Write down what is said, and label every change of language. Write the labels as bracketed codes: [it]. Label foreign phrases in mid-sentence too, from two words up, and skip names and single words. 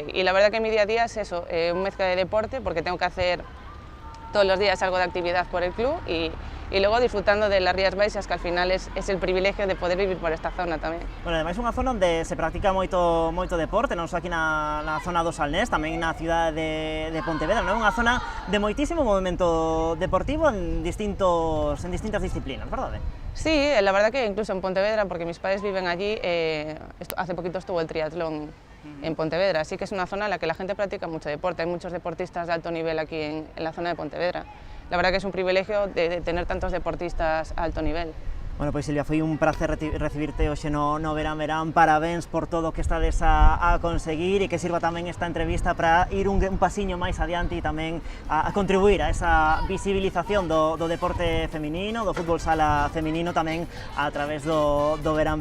[es] Y la verdad que mi día a día es eso, una mezcla de deporte porque tengo que hacer todos los días algo de actividad por el club y luego disfrutando de las Rías Baixas, que al final es el privilegio de poder vivir por esta zona tamén. [gl] Bueno, ademais é unha zona onde se practica moito deporte, non só aquí na zona do Salnés, tamén na cidade de Pontevedra, non é unha zona de moitísimo movimento deportivo en distintas disciplinas, verdade? [es] Sí, la verdad que incluso en Pontevedra, porque mis padres viven allí, hace poquito estuvo el triatlón en Pontevedra, así que es una zona en la que la gente practica mucho deporte, hay muchos deportistas de alto nivel aquí en la zona de Pontevedra. La verdad que es un privilegio de tener tantos deportistas a alto nivel. [gl] Bueno, pois Silvia, foi un placer recibirte hoxe no Verán. Parabéns por todo o que estades a conseguir e que sirva tamén esta entrevista para ir un pasiño máis adiante e tamén a contribuir a esa visibilización do deporte feminino, do fútbol sala feminino tamén a través do Verán.